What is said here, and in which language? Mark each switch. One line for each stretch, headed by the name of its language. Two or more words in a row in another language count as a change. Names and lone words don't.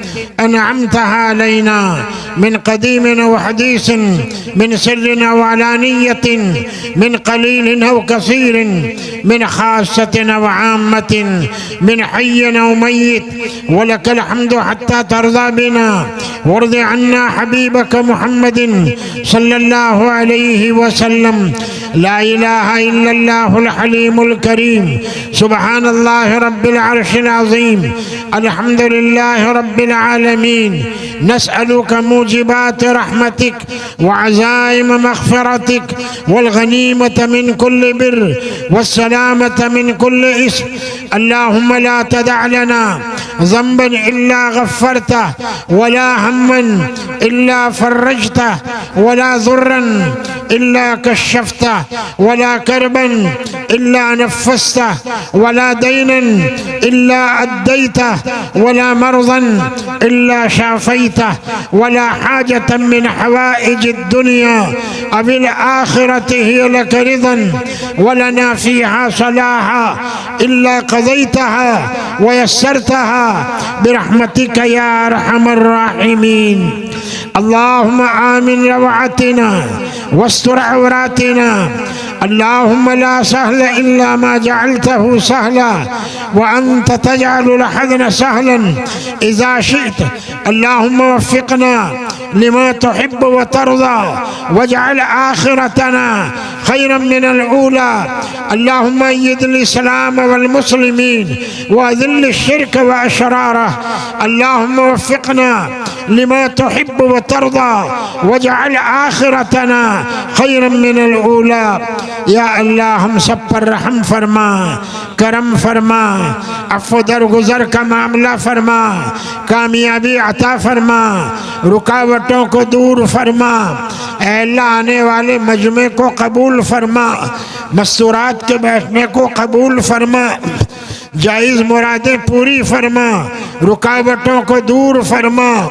Arabic: أنعمتها علينا من قديم وحديث من سر وعلانية من قليل وكثير من خاصة وعامة من حي وميت ولك الحمد حتى ترضى بنا وارض عنا حبيبك محمد صلى الله عليه وسلم. لا إله إلا الله الحليم الكريم سبحان الله رب العرش العظيم الحمد لله رب العالمين. نسألك موجبات رحمتك وعزائم مغفرتك والغنيمة من كل بر والسلامة من كل إثم. اللهم لا تدع لنا ذنبا إلا غفرته ولا هما إلا فرجته ولا ضرا إلا كشفته ولا كربا إلا نفسته ولا دينا إلا أديته ولا مرضا إلا شفيته ولا حاجة من حوائج الدنيا أو الآخرة هي لك رضا ولنا فيها صلاح إلا قضيتها ويسرتها برحمتك يا أرحم الراحمين. اللهم آمن روعاتنا واستر عوراتنا. اللهم لا سهل إلا ما جعلته سهلا وأنت تجعل الحزن سهلا إذا شئت. اللهم وفقنا لما تحب وترضى واجعل آخرتنا خيرا من الأولى. اللهم أيد الإسلام والمسلمين وأذل الشرك وأشراره. اللهم وفقنا لما تحب وترضى واجعل آخرتنا خيرا من الأولى.
Urdu: یا اللہ ہم سب پر رحم فرما، کرم فرما، عفو درگزر کا معاملہ فرما، کامیابی عطا فرما، رکاوٹوں کو دور فرما. اے اللہ آنے والے مجمعے کو قبول فرما، مستورات کے بیٹھنے کو قبول فرما، جائز مرادیں پوری فرما، رکاوٹوں کو دور فرما.